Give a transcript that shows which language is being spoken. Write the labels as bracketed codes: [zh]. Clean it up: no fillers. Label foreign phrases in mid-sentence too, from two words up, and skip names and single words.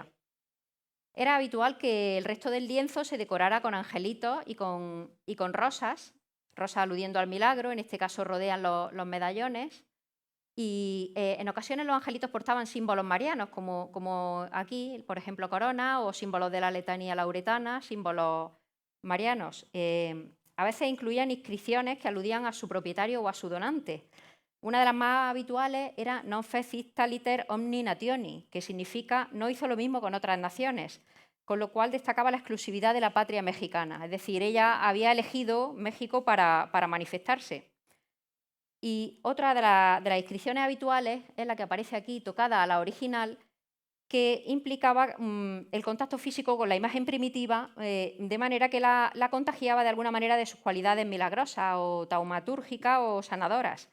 [es] Era habitual que el resto del lienzo se decorara con angelitos y con rosas, rosas aludiendo al milagro, en este caso rodean los medallones, y en ocasiones los angelitos portaban símbolos marianos, como aquí, por ejemplo, corona, o símbolos de la letanía lauretana, símbolos marianos. A veces incluían inscripciones que aludían a su propietario o a su donante. Una de las más habituales era [la] non fecit taliter omni nationi, [es] que significa no hizo lo mismo con otras naciones, con lo cual destacaba la exclusividad de la patria mexicana. Es decir, ella había elegido México para manifestarse. Y otra de las inscripciones habituales es la que aparece aquí, tocada a la original, que implicaba el contacto físico con la imagen primitiva, de manera que la contagiaba de alguna manera de sus cualidades milagrosas o taumatúrgicas o sanadoras.